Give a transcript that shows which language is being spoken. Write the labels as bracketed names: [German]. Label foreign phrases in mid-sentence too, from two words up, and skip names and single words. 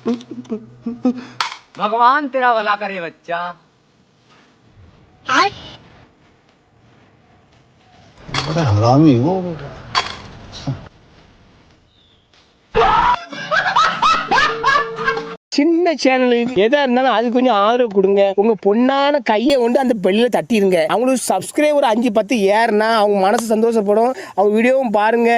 [Hindi] भगवान तेरा भला करे बच्चा। बड़ा हरामी हो [Tamil] சின்ன சேனல் எதா இருந்தாலும் அது கொஞ்சம் ஆதரவு கொடுங்க. உங்க பொண்ணான கையை கொண்டு அந்த பெல்லில தட்டிடுங்க. அவங்களுக்கு சப்ஸ்கிரைபர் 5-10 ஏறுனா அவங்க மனசு சந்தோஷப்படும். அவங்க வீடியோவும் பாருங்க.